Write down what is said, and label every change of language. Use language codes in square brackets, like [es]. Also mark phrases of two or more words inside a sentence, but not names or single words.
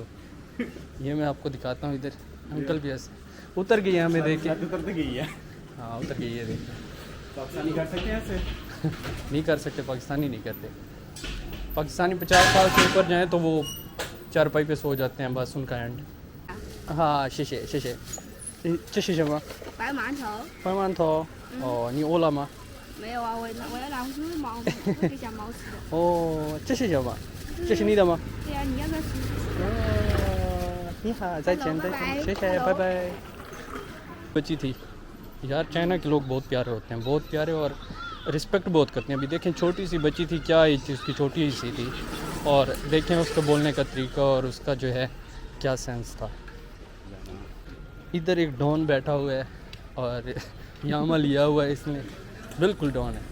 [hi] ये मैं आपको दिखाता हूँ, इधर अंकल भी ऐसे उतर गई है हमें देख के। उतर तो गई है। हाँ उतर गई है, देखिए। पाकिस्तानी कर सकते हैं ऐसे? नहीं कर सकते, पाकिस्तानी नहीं करते। पाकिस्तानी 50 साल से ऊपर जाएँ तो वो चारपाई पे सो जाते हैं, बस उनका एंड। हाँ शीशे शीशे शीशे शमा [zh] 摆馒头，白馒头哦，你饿了吗？没有啊，我要让猪毛，我给小猫吃的。哦，这是什么？这是你的吗？对呀、你要不要吃？你好，再见再见，谢谢，拜拜। [hi] बची थी यार, चाइना के लोग बहुत प्यारे होते हैं, बहुत प्यारे, और रिस्पेक्ट बहुत करते हैं। अभी देखें छोटी सी बच्ची थी, क्या एज थी उसकी, छोटी ही सी थी, और देखें उसका बोलने का तरीका और उसका जो है क्या सेंस था। इधर एक डॉन बैठा हुआ है, और यामा लिया हुआ है इसने, बिल्कुल डॉन है।